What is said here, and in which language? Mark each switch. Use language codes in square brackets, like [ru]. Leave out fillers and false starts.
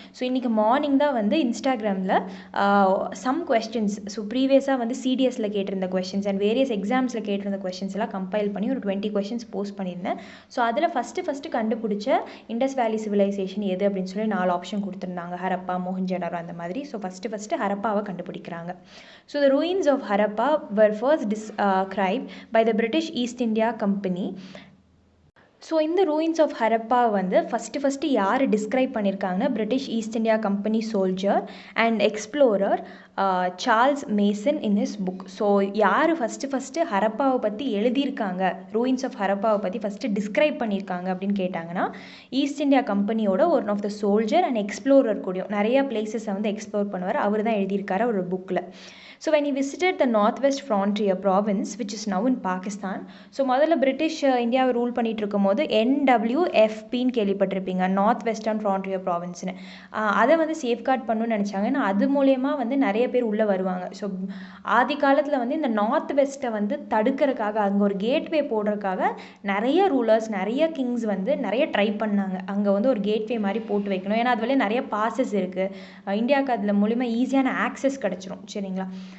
[ta] So இன்றைக்கி morning தான் வந்து இன்ஸ்டாகிராமில் சம் கொஸ்டின்ஸ், ஸோ ப்ரீவியஸாக வந்து சிடிஎஸில் கேட்டிருந்த கொஸ்டின்ஸ் அண்ட் வேரியஸ் எக்ஸாம்ஸில் கேட்டிருந்த கொஸ்டின்ஸ் எல்லாம் கம்பைல் பண்ணி ஒரு 20 கொஸ்டின்ஸ் போஸ்ட் பண்ணியிருந்தேன். ஸோ அதில் ஃபஸ்ட்டு கண்டுபிடிச்ச இண்டஸ் வேலி சிவிலைசேஷன் எது அப்படின்னு சொல்லி 4 ஆப்ஷன் கொடுத்துருந்தாங்க, ஹரப்பா, மொஹஞ்சடாரோ அந்த மாதிரி. ஸோ ஃபஸ்ட்டு ஹரப்பாவை கண்டுபிடிக்கிறாங்க. [en] So the ruins of Harappa were first described by the British East India Company. [ta] So இந்த ரூயின்ஸ் ஆஃப் ஹரப்பா வந்து ஃபஸ்ட்டு யார் டிஸ்கிரைப் பண்ணியிருக்காங்கன்னா, British east India company soldier and explorer Charles Mason [en] In his book. [ta] So யார் first ஹரப்பாவை பற்றி எழுதியிருக்காங்க, ruins of ஹரப்பாவை பற்றி first describe பண்ணியிருக்காங்க அப்படின்னு கேட்டாங்கன்னா, ஈஸ்ட் இந்தியா கம்பெனியோட one of the soldier and explorer கூடயும் நிறைய பிளேசஸை வந்து எக்ஸ்ப்ளோர் பண்ணுவார். அவர் தான் எழுதியிருக்காரு ஒரு புக்கில். [en] So when he visited the northwest frontier province which is now in Pakistan, [ta] so முதல்ல பிரிட்டிஷ் இந்தியாவை ரூல் பண்ணிட்டு இருக்கும் போது NWFPன்னு கேள்விப்பட்டிருப்பீங்க, நார்த் வெஸ்டர்ன் ஃப்ரான்டியர் ப்ராவின்ஸ்னு. அதை வந்து சேஃப்கார்ட் பண்ணணும்னு நினச்சாங்க. ஏன்னா அது மூலயமா வந்து நிறைய பேர் உள்ளே வருவாங்க. ஸோ ஆதி காலத்தில் வந்து இந்த நார்த் வெஸ்ட்டை வந்து தடுக்கிறதுக்காக, அங்கே ஒரு கேட்வே போடுறதுக்காக நிறைய ரூலர்ஸ், நிறைய கிங்ஸ் வந்து நிறைய ட்ரை பண்ணாங்க. அங்கே வந்து ஒரு கேட்வே மாதிரி போட்டு வைக்கணும். ஏன்னா அது வழியாக நிறைய பாசஸ் இருக்குது, இந்தியாவுக்கு அதில் மூலிமா ஈஸியான ஆக்சஸ் கிடச்சிரும் சரிங்களா.